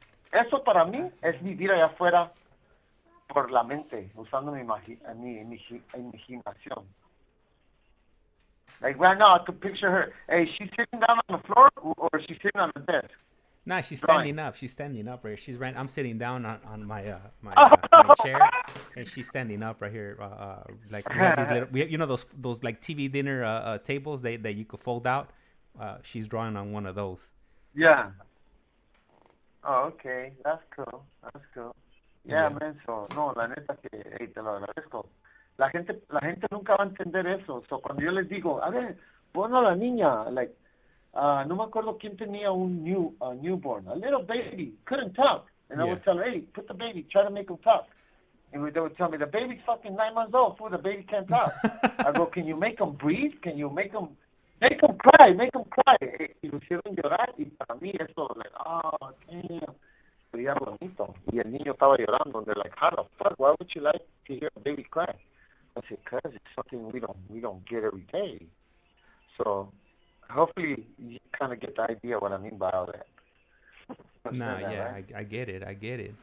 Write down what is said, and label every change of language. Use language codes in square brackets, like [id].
[es] Eso para mí es vivir allá afuera por la mente, usando mi imaginación. [en] Like right now, I could picture her. Hey, she's sitting down on the floor, or she's sitting on the desk. Nah, she's standing up. She's standing up right. She's right. I'm sitting down on my my chair, and she's standing up right here. Like we have these little, you know those like TV dinner tables that you could fold out. She's drawing on one of those. Yeah. Oh, okay. That's cool. That's cool. Yeah, man. [es] So no, la neta que hey, te lo agradezco. La gente nunca va a entender eso. So, cuando yo les digo, a ver, pon a la niña, like, no me acuerdo quién tenía un newborn, [en] a little baby, couldn't talk. And I would tell her, hey, put the baby, try to make him talk. And they would tell me, the baby's fucking 9 months old, fool, the baby can't talk. I go, can you make him breathe? Can you make him cry, make him cry? [es] Y lo hicieron llorar, y para mí eso, [en] like, oh, damn. [es] Sería bonito. Y el niño estaba llorando, [en] and they're like, how the fuck, why would you like to hear a baby cry? I said, cause it's something we don't get every day. So hopefully you kind of get the idea what I mean by all that. Nah, yeah, right? I get it.